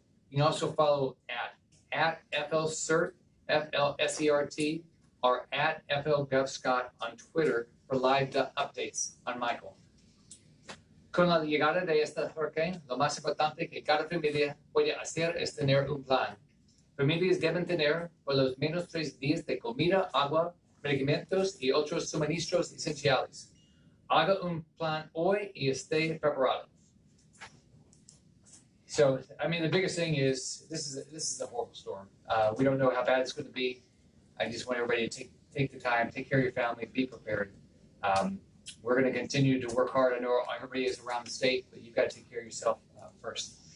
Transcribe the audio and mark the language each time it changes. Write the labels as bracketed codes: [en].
[en] You can also follow at FLCERT, FLSERT, or at FLGovScott on Twitter for live updates on Michael. [es] Con la llegada de esta hurricane, lo más importante que cada familia puede hacer es tener un plan. Familias deben tener por lo menos 3 días de comida, agua, medicamentos y otros suministros esenciales. Haga un plan hoy y esté preparado. [en] So, I mean, the biggest thing is this is a horrible storm. We don't know how bad it's going to be. I just want everybody to take the time, take care of your family, be prepared. We're going to continue to work hard. I know everybody is around the state, but you've got to take care of yourself first.